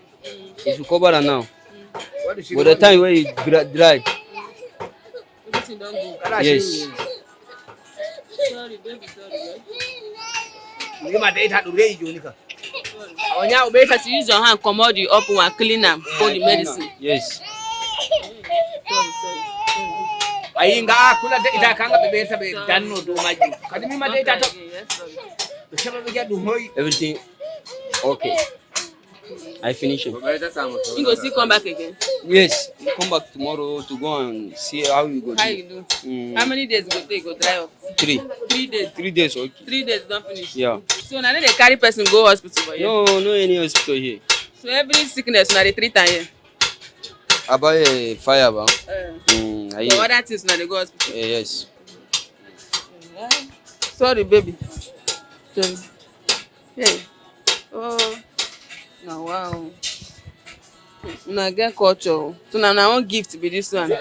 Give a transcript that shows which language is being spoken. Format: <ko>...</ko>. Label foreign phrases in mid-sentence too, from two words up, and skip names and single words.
<pcm>If you cover am now, by the time when it dry, Everything don't go. yes. Sorry, baby, sorry. First, you use your hand, comot the up one, clean am, pour the medicine. Yes.</pcm> <ha>Ainga kula da ita kanga bebe ta be danno do maji. Kadimi ma da ita to.</ha> <pcm>Everything okay. I finish it. You go still come back again. Yes. You come back tomorrow to go and see how you go How do. you do? How many days go take go dry off? 3 3 days. 3 days, okay. 3 days don't finish. Yeah. So now they carry person go hospital for you. No any hospital here. So every sickness now they treat am here. About fire, ba. For other things now they go hospital. Yes. Sorry, baby. Sorry. Hey. Oh. Now wow. Now get culture. So now I want gift be this one.</pcm>